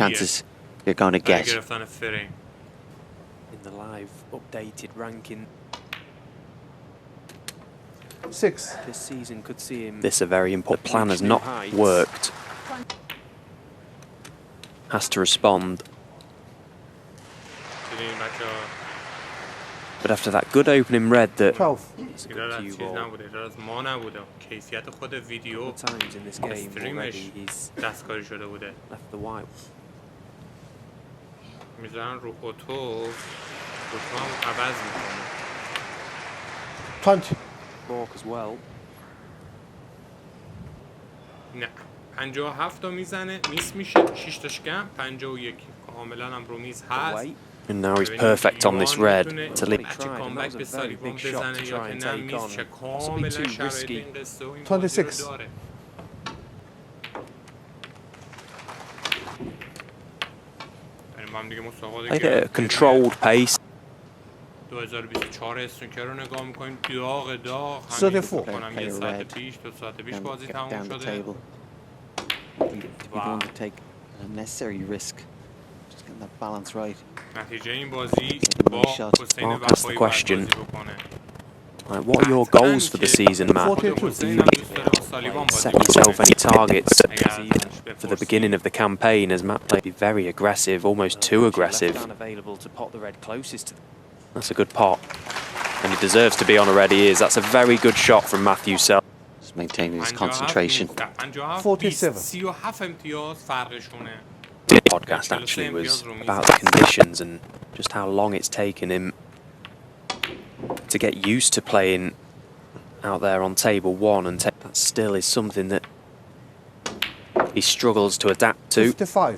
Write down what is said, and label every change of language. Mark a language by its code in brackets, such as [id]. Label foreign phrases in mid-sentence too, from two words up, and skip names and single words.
[en] chances you're going to [fa] برای [en] get. [fa] گرفتن فریم. [en] In the live updated ranking 6. this season could see him. This a very important plan has not worked. Has to respond. [fa] ببین بچه‌ها [en] But after that good opening red that 12. it's a [fa] ایراد [en] good [fa] از [en] cue [fa] چیز [en] ball. [fa] نبوده، ایراد از ما نبوده، کیفیت خود ویدیو [en] Times in this game [fa] استریمش [en] already he's [fa] دستکاری شده بوده. [en] left the white. [fa] میذارن رو اوتو هم عوض میکنه. [en] 20. Bork as well. [fa] نه 57 تا میزنه، میس میشه، 6 تاش کم، 51 کاملا هم رو میز هست. [en] Away. And now he's perfect on this red to lead. [fa] بچه کامبک به سالیوان بزنه یا که نه میز شه، کاملا شرایط این قصه و این بازی رو [en] 26. [fa] داره. بریم با هم دیگه مسابقات [en] Played at a controlled pace. [fa] 2024 اسنوکر رو نگاه میکنیم. داغ همین [en] 34. [fa] کنم یه ساعت پیش 2 ساعت پیش [en] Down, [fa] بازی [en] get [fa] تموم [en] down the [fa] شده. [en] table. To be going to take an unnecessary risk. Just getting that balance right. [fa] نتیجه این بازی با حسین [en] Mark asked the [fa] وفایی باید [en] question. [fa] بازی بکنه. [en] Like, what are your goals for the season, Matt? 42. [fa] حسین هم دوست داره با سالیوان بازی [en] Set yourself [fa] بکنه. [en] any targets [fa] اگر [en] for the beginning of the campaign, as Matt played be very aggressive, almost too aggressive. That's a good pot, and he deserves to be on a red. He is. That's a very good shot from Matthew Sell. Just maintaining his concentration. 47. [fa] 37 امتیاز فرقشونه. [en] The podcast actually was about the conditions and just how long it's taken him to get used to playing out there on table one, and that still is something that he struggles to adapt to. 55.